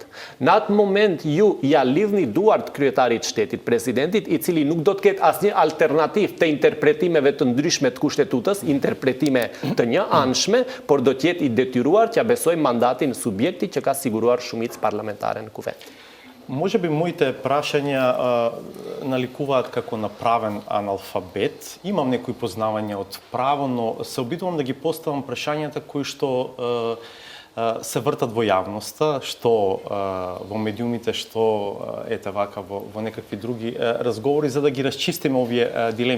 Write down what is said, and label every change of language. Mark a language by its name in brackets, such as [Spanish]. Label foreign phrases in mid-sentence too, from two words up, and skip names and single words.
[Albanian] Në atë moment ju ja lidhni duart kryetarit shtetit, presidentit, i cili nuk do të ketë asnjë alternativë të interpretimeve të ndryshme të kushtetutës, interpretime të një anshme, por do të jetë i detyruar që ja besojë mandatin subjektit që ka siguruar shumicë parlamentare në kuvend. [Macedonian] Може би моите прашања наликуваат како направен аналфабет. Имам некои познавања од право, но се обидувам да ги поставам прашањата кои што се вртат во јавноста, што во медиумите, што ете вака во некакви други разговори, за да ги расчистиме овие дилеми.